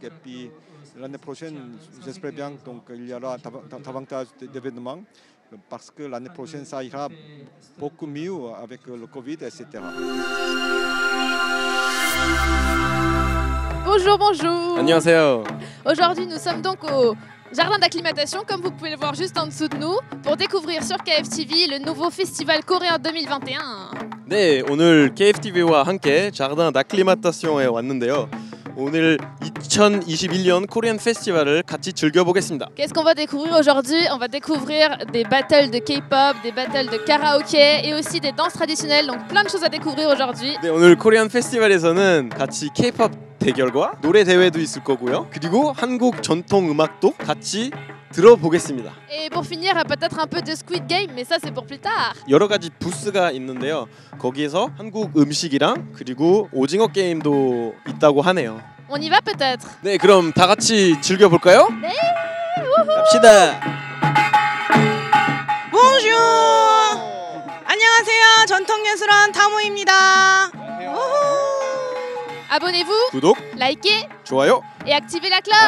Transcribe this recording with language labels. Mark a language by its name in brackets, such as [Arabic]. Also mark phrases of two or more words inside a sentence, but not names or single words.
[French] Et puis l'année prochaine, j'espère bien donc il y aura davantage d'événements, parce que l'année prochaine ça ira beaucoup mieux avec le Covid, etc. Bonjour, bonjour. [Korean] 안녕하세요. [French] Aujourd'hui, nous sommes donc au jardin d'acclimatation, comme vous pouvez le voir juste en dessous de nous, pour découvrir sur KFTV le nouveau festival coréen 2021. [Korean] 네, 오늘 KFTV와 함께 자르단 아클리마타시옹에 왔는데요. 오늘 2021년 코리안 페스티벌을 같이 즐겨보겠습니다. [French] Qu'est-ce qu'on va découvrir aujourd'hui? On va découvrir des battles de K-pop, des battles de karaoké et aussi des danses traditionnelles, donc plein de choses à découvrir aujourd'hui. [Korean] 네, 오늘 코리안 페스티벌에서는 같이 K-pop 대결과 노래 대회도 있을 거고요. 그리고 한국 전통 음악도 같이 들어보겠습니다. [French] Et pour finir, peut-être un peu de Squid Game, mais ça c'est pour plus tard. [Korean] 여러 가지 부스가 있는데요. 거기에서 한국 음식이랑 그리고 오징어 게임도 있다고 하네요. [French] On y va peut-être? [Korean] 네, 그럼 다 같이 즐겨볼까요? 네! 갑시다! [French] Bonjour! 안녕하세요. [Korean] 전통예술원 타모입니다. [French] Abonnez-vous, [Korean] 구독, [French] likez [Korean] 좋아요, [French] et activez la cloche.